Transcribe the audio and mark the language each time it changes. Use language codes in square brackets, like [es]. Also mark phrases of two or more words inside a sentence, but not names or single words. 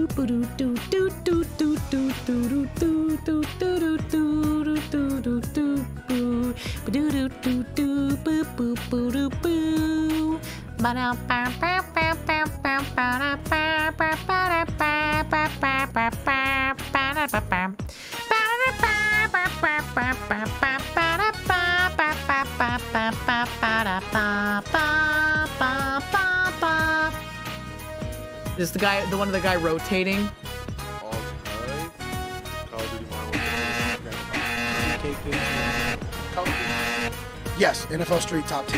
[en] Do do do do do do do do do do do do do do. Do do do do boo boo boo doo boo. Ba da ba ba ba ba ba ba ba ba ba ba ba ba ba ba ba ba ba. Is the guy, the one of the guy rotating? Yes, NFL Street top 10.